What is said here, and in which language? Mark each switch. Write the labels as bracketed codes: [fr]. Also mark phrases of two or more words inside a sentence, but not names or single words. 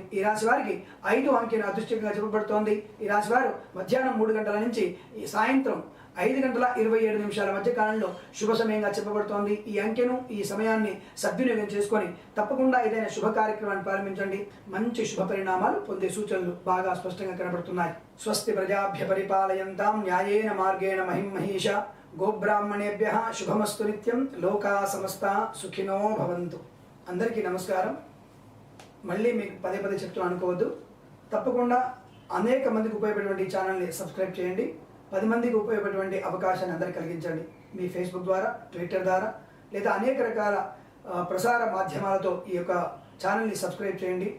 [te] ఈ రాశి వారికి 5 అంకెను అదృష్టంగా చెప్పబడుతోంది. ఈ రాశి వారు మధ్యాహ్నం 3 గంటల నుంచి సాయంత్రం 5:27 మధ్య కాలంలో శుభ సమయంగా చెప్పబడుతోంది. ఈ అంకెను, ఈ సమయాన్ని సద్వినియోగం చేసుకొని తప్పకుండా ఏదైనా శుభ కార్యక్రమాన్ని ప్రారంభించండి. మంచి శుభ పరిణామాలు పొందే సూచనలు బాగా స్పష్టంగా కనబడుతున్నాయి. [sa] स्वस्ति प्रजाभ्य परिपालयन्तां न्यायेन मार्गेण महीं महेश. गोब्राह्मणेभ्यः शुभमस्तु नित्यं। लोकाः समस्ताः सुखिनो भवन्तु. [te] అందరికీ నమస్కారం. మళ్ళీ మీకు పదే చెప్తూ అనుకోవద్దు. తప్పకుండా అనేక మందికి ఉపయోగపడేటువంటి ఈ ఛానల్ని సబ్స్క్రైబ్ చేయండి. 10 మందికి ఉపయోగపడేటువంటి అవకాశాన్ని అందరికీ కలిగించండి. మీ ఫేస్బుక్ ద్వారా, ట్విట్టర్ ద్వారా, లేదా అనేక రకాల ప్రసార మాధ్యమాలతో ఈ యొక్క ఛానల్ని సబ్స్క్రైబ్ చేయండి.